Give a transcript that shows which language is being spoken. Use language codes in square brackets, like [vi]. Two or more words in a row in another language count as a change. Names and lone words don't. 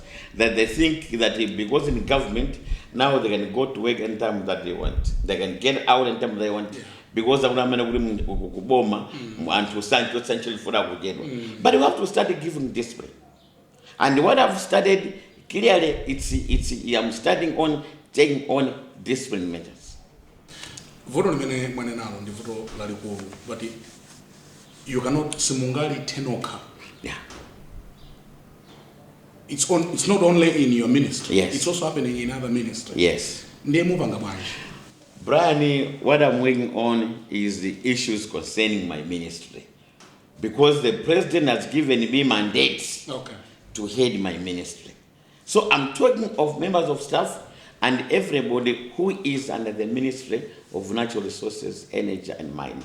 [en] That they think that because in government, now they can go to work anytime that they want. They can get out anytime they want. Yeah. Because but we have to start giving discipline. And what I've started, clearly, I'm starting on taking on discipline measures. [ny] Voto limene mwanenalo ndi voto lalikulu, [en] but you cannot [ny] simungali tenoka. [en] Yeah. It's not only in your ministry. Yes. It's also happening in other ministries. Yes. [ny] Ndiye mupanga bwanji. [en] Brian, what I'm working on is the issues concerning my ministry. Because the president has given me mandates to head my ministry. So I'm talking of members of staff, and everybody who is under the Ministry of Natural Resources, Energy and Mining.